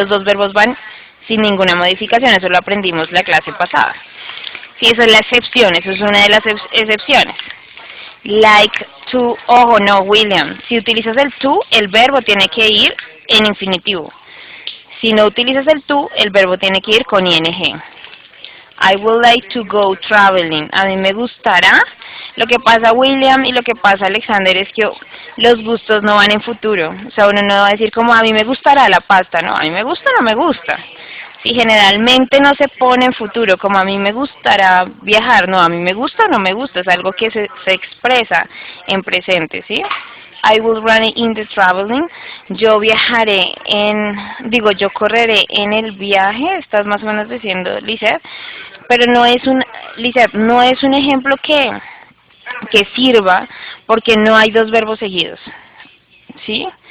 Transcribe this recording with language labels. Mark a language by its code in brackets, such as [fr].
[es] Los dos verbos van sin ninguna modificación, eso lo aprendimos la clase pasada. Sí, esa es la excepción, eso es una de las excepciones. Like, to, ojo, no, William. Si utilizas el to, el verbo tiene que ir en infinitivo. Si no utilizas el to, el verbo tiene que ir con ing. [en] I would like to go traveling. [es] A mí me gustará. Lo que pasa, William, y lo que pasa, Alexander, es que los gustos no van en futuro. O sea, uno no va a decir como a mí me gustará la pasta. No, a mí me gusta o no me gusta. Sí, generalmente no se pone en futuro, como a mí me gustará viajar. No, a mí me gusta o no me gusta. Es algo que se expresa en presente, ¿sí? [en] I will run in the traveling. [es] Yo viajaré yo correré en el viaje. Estás más o menos diciendo, Lizeth. Pero no es un ejemplo que sirva porque no hay dos verbos seguidos, ¿sí?